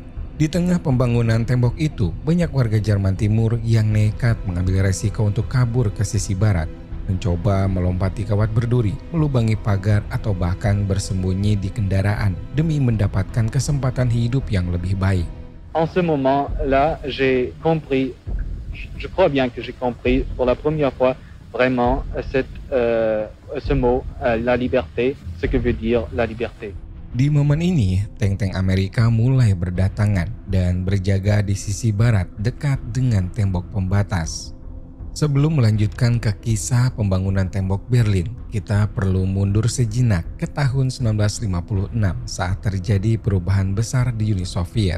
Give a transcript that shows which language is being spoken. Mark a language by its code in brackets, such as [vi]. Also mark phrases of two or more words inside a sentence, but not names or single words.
[id] Di tengah pembangunan tembok itu, banyak warga Jerman Timur yang nekat mengambil resiko untuk kabur ke sisi barat, mencoba melompati kawat berduri, melubangi pagar, atau bahkan bersembunyi di kendaraan demi mendapatkan kesempatan hidup yang lebih baik. [fr] En ce moment-là, j'ai compris, je crois bien que j'ai compris pour la première fois vraiment ce mot, la liberté, ce que veut dire la liberté. [id] Di momen ini, tank-tank Amerika mulai berdatangan dan berjaga di sisi barat dekat dengan tembok pembatas. Sebelum melanjutkan ke kisah pembangunan tembok Berlin, kita perlu mundur sejenak ke tahun 1956 saat terjadi perubahan besar di Uni Soviet.